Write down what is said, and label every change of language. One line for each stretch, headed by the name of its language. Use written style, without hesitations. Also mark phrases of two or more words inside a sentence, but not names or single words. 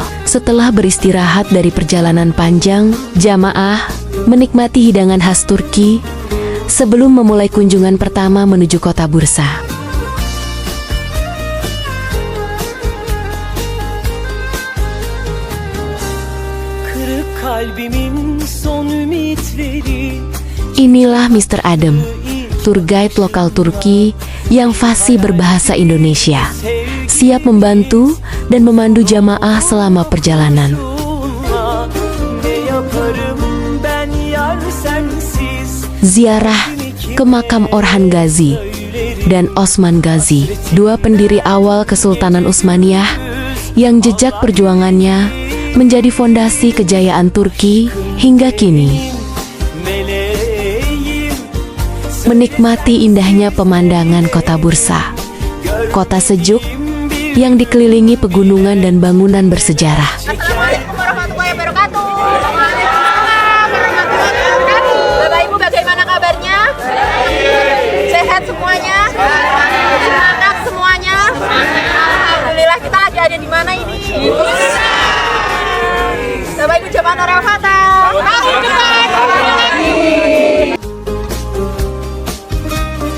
Indonesian: Setelah beristirahat dari perjalanan panjang, jamaah menikmati hidangan khas Turki sebelum memulai kunjungan pertama menuju kota Bursa.
Turkish: Kırık kalbimin son ümitleri.
Indonesian: Inilah Mr. Adem,
English: tour guide
Indonesian: lokal Turki yang fasih berbahasa Indonesia, siap membantu dan memandu jamaah selama perjalanan. Ziarah ke makam Orhan Gazi dan Osman Gazi, dua pendiri awal Kesultanan Utsmaniyah yang jejak perjuangannya menjadi fondasi kejayaan Turki hingga kini. Menikmati indahnya pemandangan kota Bursa, kota sejuk yang dikelilingi pegunungan dan bangunan bersejarah.
Arabic: السلام عليكم ورحمة الله وبركاته. وعليكم السلام ورحمة الله وبركاته.
Indonesian: Bapak Ibu bagaimana kabarnya? Sehat semuanya? Semangat semuanya? Alhamdulillah, kita lagi ada di mana ini? Bapak Ibu jamaah Nurul Fatah.